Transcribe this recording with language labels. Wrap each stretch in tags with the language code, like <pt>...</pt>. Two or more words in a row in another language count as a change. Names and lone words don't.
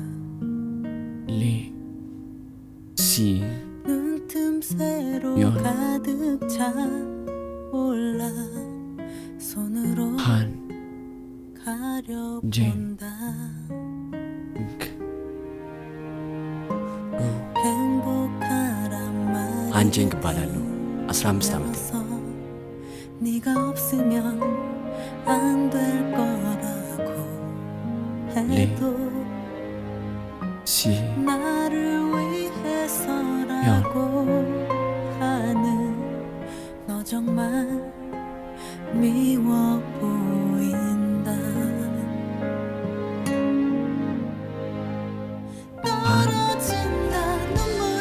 <ko>눈틈새로 가득 차올라 손으로 가려본다</ko> <am>አንጀንግ እባላለሁ። 15 ዓመት</am> <ko>네가 없으면 안 될 거라고 해도 시 나를 위해서라고 하는 너 정말 미워 보인다 떨어진다 눈물이</ko>